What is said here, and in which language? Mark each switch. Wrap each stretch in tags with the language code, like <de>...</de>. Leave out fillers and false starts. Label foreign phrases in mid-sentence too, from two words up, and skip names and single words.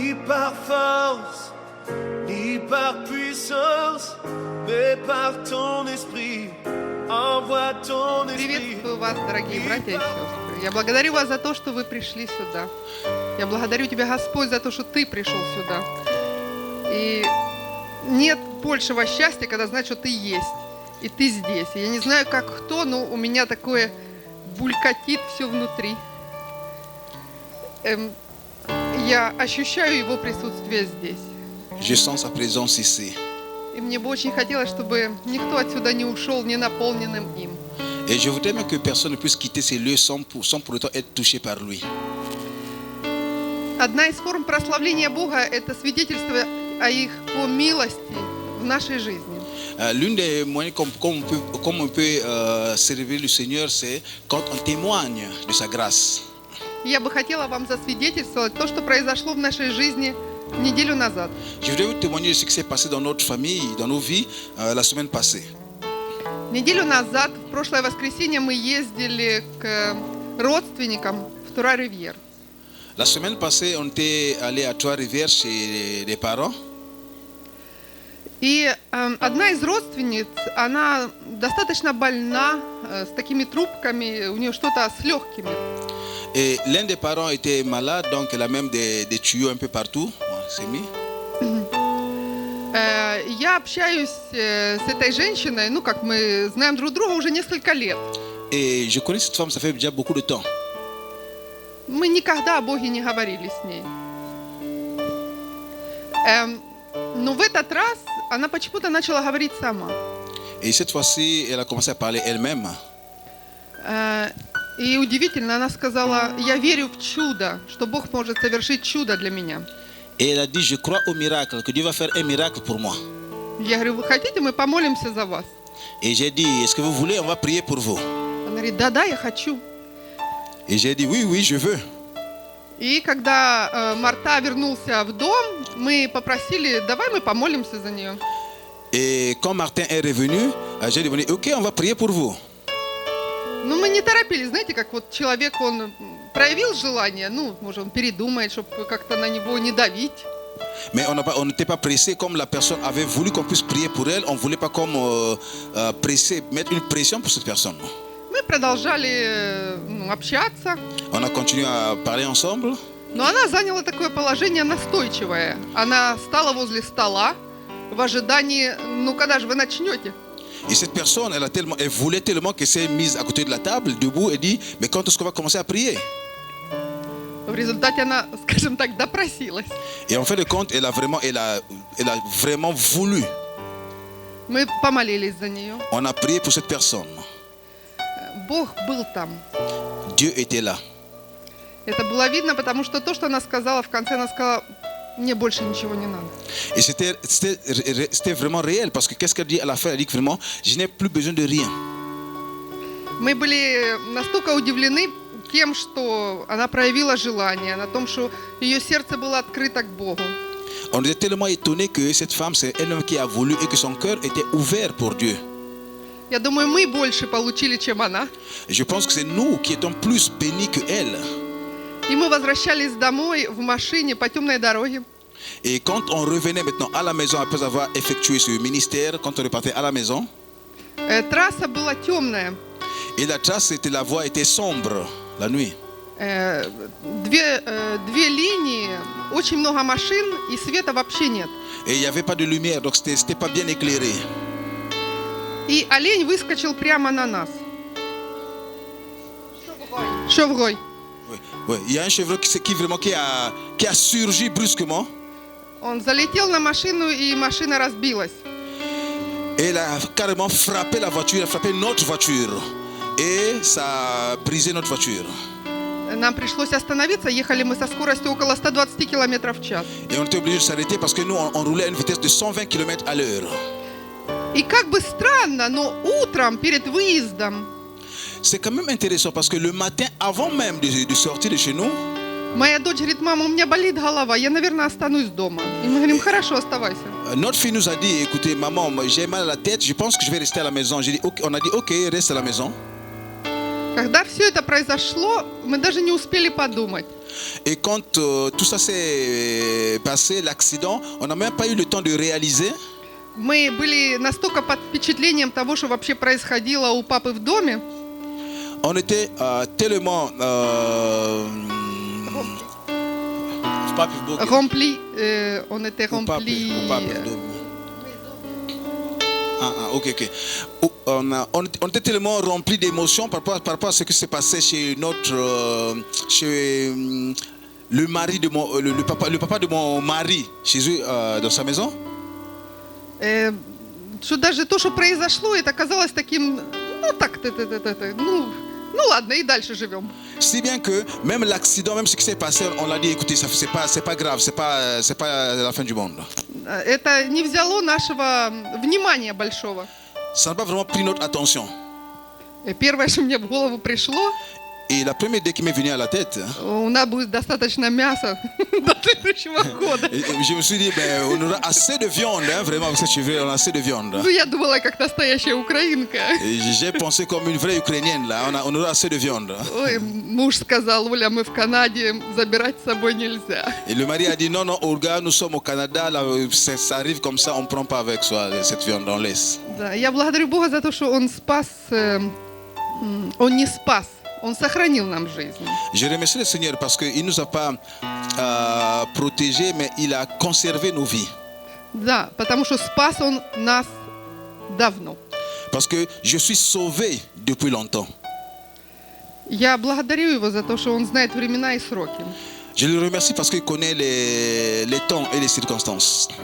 <fr>par force, ni par puissance, mais par ton esprit. Envoie ton esprit.</fr> <ru>Приветствую вас, дорогие братья и сестры. Я благодарю вас за то, что вы пришли сюда. Я благодарю Тебя, Господь, за то, что Ты пришел сюда. И нет большего счастья, когда знаешь, что Ты есть, и Ты здесь. И я не знаю, как кто, но у меня такое булькатит все внутри. Я ощущаю Его присутствие здесь.</ru> <fr>Je sens sa présence ici.</fr> <ru>И мне бы очень хотелось, чтобы никто отсюда не ушел ненаполненным им.</ru> <fr>Et je voudrais même que personne ne puisse quitter ces lieux sans pour autant être touché par lui.</fr> <ru>Одна из форм прославления Бога – это свидетельство о их по милости в нашей жизни.</ru> <fr>L'une des moyens comme on peut servir le Seigneur, c'est quand on témoigne de sa grâce.</fr> <ru>Я бы хотела вам засвидетельствовать то, что произошло в нашей жизни неделю назад.</ru> <fr>Je voudrais vous témoigner de ce qui s'est passé dans notre famille, dans nos vies, la semaine passée.</fr> <ru>Неделю назад, в прошлое воскресенье, мы ездили к родственникам в Тура-Ривьер.</ru> <fr>La semaine passée, on était allé à Trois-Rivières chez des parents.</fr> <ru>И одна из родственниц, она достаточно больна, с такими трубками, у нее что-то с легкими.</ru> <fr>Et l'un des parents était malade, donc elle a même des tuyaux un peu partout. C'est mis.</fr> <ru>Я общаюсь с этой женщиной, ну как мы знаем друг друга уже несколько лет.</ru> <fr>Et je connais cette femme, ça fait déjà beaucoup de temps.</fr> <ru>Мы никогда о Боге не говорили с ней. Но в этот раз она почему-то начала говорить сама.</ru> <fr>Et cette fois-ci, elle a commencé à parler elle-même.</fr> <ru>И удивительно, она сказала: я верю в чудо, что Бог может совершить чудо для меня.</ru> <fr>Et elle a dit, je crois au miracle, que Dieu va faire un miracle pour moi.</fr> <ru>Я говорю: вы хотите, мы помолимся за вас?</ru> <fr>Et j'ai dit, est-ce que vous voulez, on va prier pour vous.</fr> <ru>Она говорит: да, я хочу.</ru> <fr>Et j'ai dit, oui, je veux.</fr> <ru>И когда Марта вернулся в дом, мы попросили: давай мы помолимся за нее.</ru> <fr>Et quand Martin est revenu, j'ai demandé, ok, on va prier pour vous.</fr> <ru>Ну, мы не торопились, знаете, как вот человек, он проявил желание, ну, может, он передумает, чтобы как-то на него не давить.</ru> <fr>Mais on n'était pas pressé comme la personne avait voulu qu'on puisse prier pour elle. On ne voulait pas comme presser, mettre une pression pour cette personne.</fr> <ru>Мы продолжали общаться.</ru> <fr>On a continué à parler ensemble.</fr> <ru>Но она заняла такое положение настойчивое. Она стала возле стола в ожидании, ну, когда же вы начнете?</ru> <fr>Et cette personne, elle voulait tellement qu'elle s'est mise à côté de la table, debout, et dit, mais quand est-ce qu'on va commencer à prier?</fr> <ru>В результате она, скажем так, допросилась.</ru> <fr>Et en fin de compte, elle a vraiment voulu.</fr> <ru>Мы помолились за нее.</ru> <fr>On a prié pour cette personne.</fr> <ru>Бог был там.</ru> <fr>Dieu était là.</fr> <ru>Это было видно, потому что то, что она сказала в конце, она сказала: мне больше ничего не надо.</ru> <fr>Et c'était vraiment réel, parce que qu'est-ce qu'elle dit à la fin? Elle dit que vraiment, je n'ai plus besoin de rien.</fr> <ru>Мы были настолько удивлены тем, что она проявила желание, на том, что ее сердце было открыто к Богу.</ru> <fr>On était tellement étonnés que cette femme, c'est elle-même qui a voulu et que son cœur était ouvert pour Dieu.</fr> <ru>Я думаю, мы больше получили, чем она.</ru> <fr>Je pense que c'est nous qui étions plus bénis que elle.</fr> <ru>И мы возвращались домой в машине по темной дороге.</ru> <fr>Et quand on revenait maintenant à la maison après avoir effectué ce ministère, quand on repartait à la maison,</fr> <ru>трасса была темная.</ru> <fr>Et la trace, la voie était sombre la nuit.</fr> <ru>Две линии, очень много машин и света вообще нет.</ru> <fr>Et il n'y avait pas de lumière, donc c'était pas bien éclairé.</fr> <ru>И олень выскочил прямо на нас.</ru> <fr>Chevreuil. Oui. Il y a un chevreuil qui a surgi brusquement.</fr> <ru>Он залетел на машину, и машина разбилась.</ru> <fr>Et il a carrément frappé la voiture, il a frappé notre voiture. Et ça a brisé notre voiture.</fr> <ru>Нам пришлось остановиться, ехали мы со скоростью около 120 км в час.</ru> <fr>Et on était obligé de s'arrêter parce que nous, on roulait à une vitesse de 120 km à l'heure.</fr> <ru>И как бы странно, но утром перед выездом</ru> <fr>c'est quand même intéressant parce que le matin, avant même de sortir de chez nous,</fr> <ru>моя дочь говорит: мама, у меня болит голова, я, наверное, останусь дома. И мы говорим: хорошо, оставайся.</ru> <fr>Notre fille nous a dit, écoutez, maman, j'ai mal à la tête, je pense que je vais rester à la maison. On a dit, ok, reste à la maison.</fr> <ru>Когда все это произошло, мы даже не успели подумать.</ru> <fr>Et quand tout ça s'est passé, l'accident, on n'a même pas eu le temps de réaliser.</fr> <ru>Мы были настолько под впечатлением того, что вообще происходило у папы в доме.</ru> <fr>On était tellement Rempli, on était rempli. Ok. On était tellement rempli d'émotions par rapport à ce qui s'est passé chez le mari de le papa de mon mari, chez eux dans sa maison.</fr> <ru>Что даже то, что произошло, это казалось таким, ну ладно, и дальше живем.</ru> <fr>Si bien que même l'accident, même ce qui s'est passé, on l'a dit, écoutez, c'est pas grave, c'est pas la fin du monde.</fr> <ru>Это не взяло нашего внимания большого.</ru> <fr>Ça n'a pas vraiment pris notre attention.</fr> <ru>И первое, что мне в голову пришло,</ru> <fr>Et la première idée qui m'est venue à la tête,</fr> <ru>у нас будет достаточно мяса до следующего года.</ru> <fr>je me suis dit, ben, on aura assez de viande, hein, vraiment, avec cette chevreuil, on a assez de viande.</fr> <ru>Ну, я думала, как настоящая украинка.</ru> <fr>Et j'ai pensé comme une vraie Ukrainienne, là, on aura assez de viande.</fr> <ru>Ой, муж сказал, Оля, мы в Канаде, забирать с собой нельзя.</ru> <fr>Et le mari a dit, non, Olga, nous sommes au Canada, là, ça arrive comme ça, on ne prend pas avec soi cette viande, on laisse.</fr> <ru>Да, я благодарю Бога за то, что Он спас, Он не спас, Он сохранил нам жизнь.</ru> <fr>Je remercie le Seigneur parce qu'il ne nous a pas protégés, mais il a conservé nos vies.</fr> <ru>Да, потому что спас Он нас давно.</ru> <fr>Parce que je suis sauvé depuis longtemps.</fr> <ru>Я благодарю Его за то, что Он знает времена и сроки.</ru> <fr>Je le remercie parce qu'il connaît les temps et les circonstances.</fr>